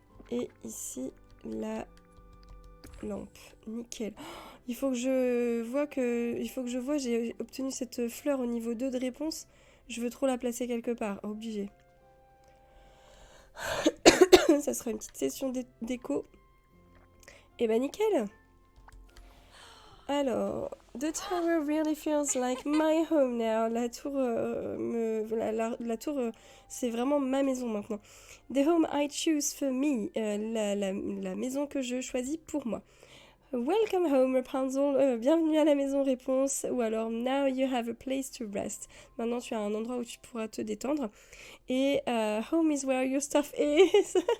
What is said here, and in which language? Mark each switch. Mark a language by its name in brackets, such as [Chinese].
[French] Et ici, la lampe. Nickel. Il faut que je vois j'ai obtenu cette fleur au niveau 2 de réponse. Je veux trop la placer quelque part. Obligé. Ça sera une petite session déco. Et bah nickel. [English] Alors, the tower really feels like my home now. [French] La tour, la tour, c'est vraiment ma maison maintenant. [English] The home I choose for me. [French] La maison que je choisis pour moi. [English] Welcome home, [French] Rapunzel. Bienvenue à la maison, réponse. Ou alors, [English] now you have a place to rest. [French] Maintenant, tu as un endroit où tu pourras te détendre. [English] Et home is where your stuff is.